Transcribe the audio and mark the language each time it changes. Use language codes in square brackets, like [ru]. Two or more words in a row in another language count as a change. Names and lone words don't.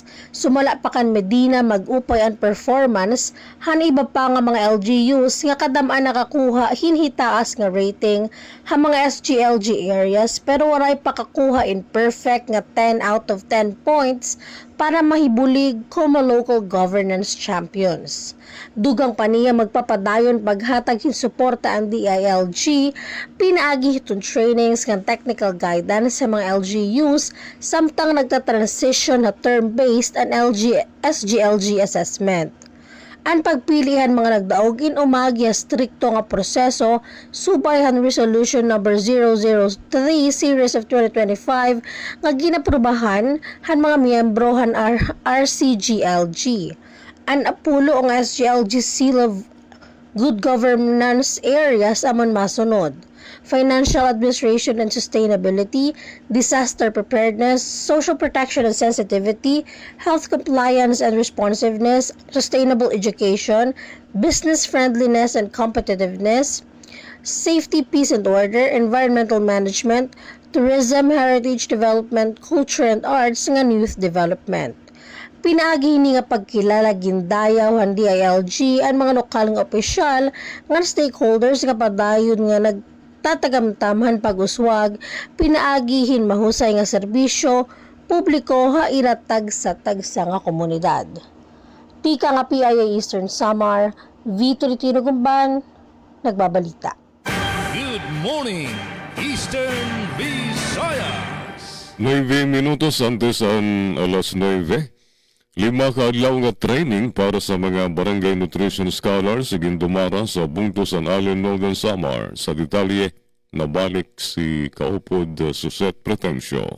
[war] Sumala pa kan Medina mag-upay ang performance han iba pa nga mga LGUs nga kadam-an nakakuha hinhitaas nga rating ha mga SGLG areas pero waray pakakuha in perfect nga [en] 10 out of 10 points [war] para mahibulig como [en] local governance champions. [war] Dugang pa niya magpapadayon paghatag yung suporta ang DILG, pinaagi itong trainings ng [en] technical guidance [war] sa mga LGUs, samtang nagta-transition na term-based ang SGLG assessment. Ang pagpilihan mga nagdaog in umagi strikto nga proseso subay han Resolution number 003 Series of 2025 nga ginaprubahan han mga miyembro han RCGLG. An apulo ang SGLG Seal of Good Governance areas amon masunod: [en] Financial Administration and Sustainability, Disaster Preparedness, Social Protection and Sensitivity, Health Compliance and Responsiveness, Sustainable Education, Business Friendliness and Competitiveness, Safety, Peace and Order, Environmental Management, Tourism, Heritage Development, Culture and Arts, [war] nga Youth Development. Pinaagi ni nga pagkilala gindayaw han DILG ang mga lokal nga opisyal nga stakeholders nga padayon nga nagtatagamtamhan pag-uswag, pinaagihin mahusay nga serbisyo publiko ha iratag sa tagsa nga komunidad. Tika nga PIA Eastern Samar, Vito Litino Gumban, nagbabalita. [en] Good morning, Eastern Visayas. [war] 9 minutos antes ang alas 9. 5 kaadlaw nga training para sa mga barangay nutrition scholars igindumara sa Bungtos San Allen, Northern Samar. Sa detalye, nabalik si Kaupod Suset Pretencio.